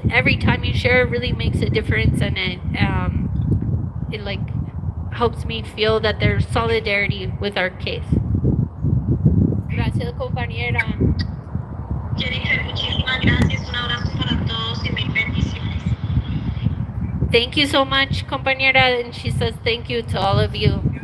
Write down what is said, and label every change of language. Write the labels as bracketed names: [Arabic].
[English] Every time you share, it really makes a difference, and it like helps me feel that there's solidarity with our case. [Spanish] Gracias, compañera. Jennifer, muchísimas gracias. Un abrazo para todos y mil bendiciones. [English] Thank you so much, compañera. And she says thank you to all of you.